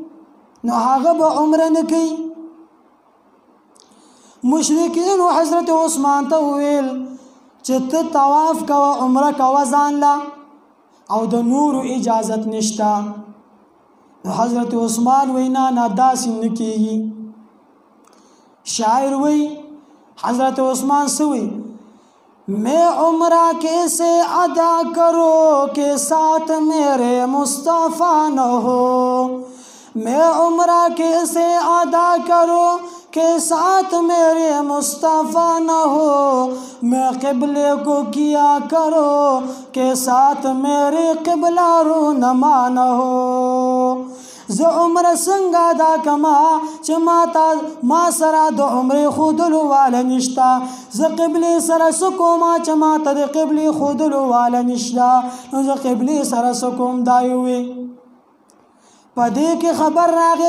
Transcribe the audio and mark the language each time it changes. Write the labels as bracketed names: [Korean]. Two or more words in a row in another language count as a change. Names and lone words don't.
[Pashto] مشرکینو حضرت عثمان ته وویل چې ته طواف کوه عمره کوه ځان له او د نورو اجازت نشته نو حضرت عثمان وی نه داسې نه کېږي شاعر وی [Urdu] حضرت عثمان سوی میں عمرہ کیسے ادا کرو کہ ساتھ میرے مصطفیٰ نہ ہو میں عمرہ کیسے ادا کرو کہ ساتھ میرے مصطفیٰ نہ ہو میں قبلے کو کیا کرو کہ ساتھ میرے قبلہ رونما نہ ہو [Pashto] زه عمره څنګه ادا کما چې ما سره د عمرې ښودلو واله نشته زه قبلې سره څه کومه چې ماته د قبلې ښودلو واله نشته نو زه قبلې سره څه کوم دا یې وی په دې کې خبر راغی